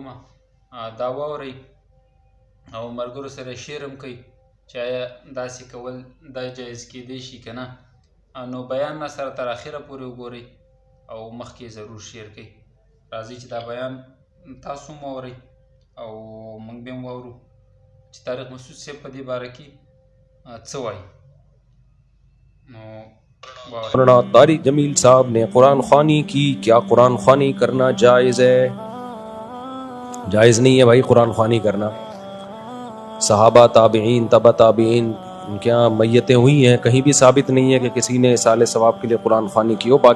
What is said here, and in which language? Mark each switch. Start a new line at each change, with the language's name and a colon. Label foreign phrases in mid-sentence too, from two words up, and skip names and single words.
Pashto: دا واورئ او ملګرو سره شیر هم کوئ چې آیا داسې کول دا جایز کیدی شي که نه. نو بیان نه سره تر اخره پورې وګورئ او مخکې ضرور شیر کوئ. راځئ چې دا بیان تاسو هم واورئ او موږ به هم واورو چې طارق مسعود صاحب په دې باره کې څه وایي.
Urdu: مولانا طارق جمیل صاحب نے قرآن خوانی کی، کیا قرآن خوانی کرنا جائز ہے؟ جائز نہیں ہے بھائی قرآن خوانی کرنا. صحابہ تابعین تبع تابعین ان کے یہاں میتیں ہوئی ہیں، کہیں بھی ثابت نہیں ہے کہ کسی نے اصال ثواب کے لیے قرآن خوانی کی ہو.